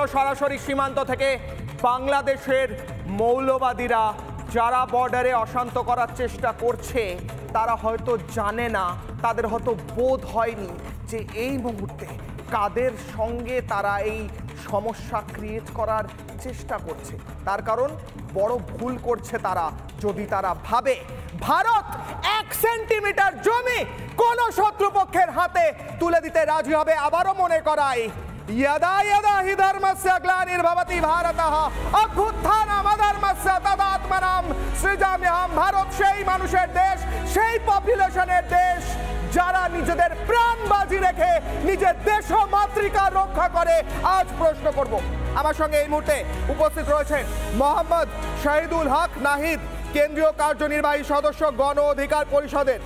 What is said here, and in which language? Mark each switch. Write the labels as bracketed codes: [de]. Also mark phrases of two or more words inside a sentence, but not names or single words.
[bn] সরাসরি সীমান্ত থেকে বাংলাদেশের মৌলবাদীরা যারা বর্ডারে অশান্ত করার চেষ্টা করছে, তারা হয়তো জানে না, তাদের হয়তো বোধ হয়নি যে এই মুহূর্তে কাদের সঙ্গে তারা এই সমস্যা ক্রিয়েট করার চেষ্টা করছে। তার কারণ বড় ভুল করছে তারা যদি তারা ভাবে ভারত 1 সেন্টিমিটার জমি কোন শত্রুপক্ষের হাতে তুলে দিতে রাজি হবে। আবারও মনে করাই, [sa] यदा यदा हि धर्मस्य ग्लानिर्भवति भारतः अभ्युत्थानम् अधर्मस्य तदात्मनां सृजाम्यहम्। [bn] ভারত সেই মানুষের দেশ, সেই পপুলেশনের দেশ যারা নিজেদের প্রাণ বাজি রেখে নিজের দেশ ও মাতৃকা রক্ষা করে। আজ প্রশ্ন করব, আমার সঙ্গে এই মুহূর্তে উপস্থিত রয়েছেন মোহাম্মদ শহীদুল হক নাহিদ, কেন্দ্রীয় কার্যনির্বাহী সদস্য গণ অধিকার পরিষদের।